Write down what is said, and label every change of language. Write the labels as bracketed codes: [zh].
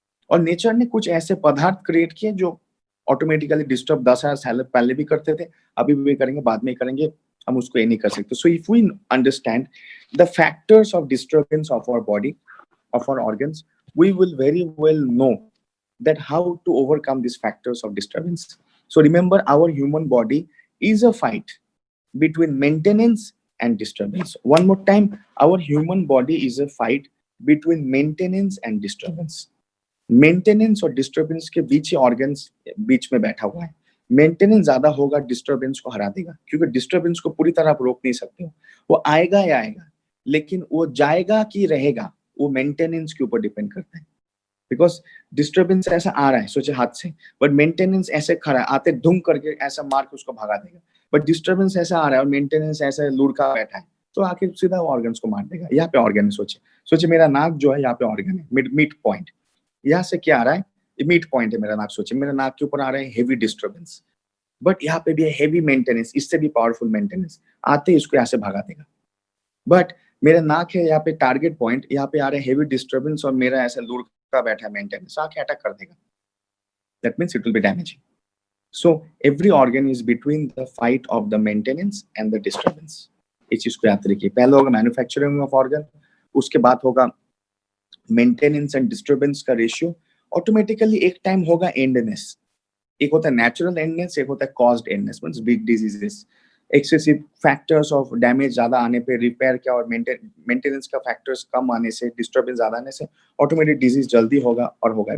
[hi] और नेचर ने कुछ ऐसे पदार्थ क्रिएट किए जो ऑटोमेटिकली डिस्टर्ब 10,000 साल पहले भी करते थे, अभी भी करेंगे, बाद में करेंगे, हम उसको ये नहीं कर सकते। [en] So if we understand the factors of disturbance of our body, of our organs, we will very well know that how to overcome these factors of disturbance. So remember, our human body is a fight between maintenance and disturbance. One more time, our human body is a fight between maintenance and disturbance. [hi] Maintenance और disturbance के बीच ही organs बीच में बैठा हुआ है। Maintenance ज्यादा होगा, disturbance को हरा देगा, क्योंकि disturbance को पूरी तरह आप रोक नहीं सकते हो, वो आएगा या आएगा, लेकिन वो जाएगा कि रहेगा, वो maintenance के ऊपर डिपेंड करता है। बिकॉज डिस्टर्बेंस ऐसा आ रहा है, सोचे हाथ से, बट मेंटेनेंस ऐसे खड़ा है, आते धुम करके ऐसा मार के उसको भगा देगा। बट डिस्टर्बेंस ऐसा आ रहा है और मेंटेनेंस ऐसे लुढ़का बैठा है, तो आके सीधा ऑर्गन्स को मार देगा। यहाँ पे ऑर्गन है, सोचे मेरा नाक जो है यहाँ पे ऑर्गन है, मिड पॉइंट, यहाँ से क्या आ रहा है, मिड पॉइंट है मेरा नाक। सोचे मेरा नाक के ऊपर आ रहा है हेवी डिस्टर्बेंस, बट यहाँ पे भी है हेवी मेंटेनेंस, इससे भी पावरफुल मेंटेनेंस, आते ही इसको यहाँ से भगा देगा। बट मेरा नाक है यहाँ पे टारगेट पॉइंट, यहाँ पे आ रहा है हेवी डिस्टर्बेंस और मेरा ऐसा लुढ़का बैठा मेंटेनेंस, आके अटैक कर देगा, [en] that means it will be damaging. So every organ is between the fight of the maintenance and the disturbance. [hi] इस चीज को याद रखिए। पहले होगा मैन्युफैक्चरिंग ऑफ ऑर्गन, उसके बाद होगा मेंटेनेंस एंड डिस्टर्बेंस का रेशियो। ऑटोमेटिकली एक टाइम होगा एंडनेस, एक होता है नेचुरल एंडनेस, एक होता है caused एंडनेस, means big diseases, excessive factors of damage ज्यादा आने पे रिपेयर क्या और मेंटेनेंस का फैक्टर्स कम आने से, डिस्टर्बेंस ज्यादा आने से ऑटोमेटिक डिजीज जल्दी होगा और होगा।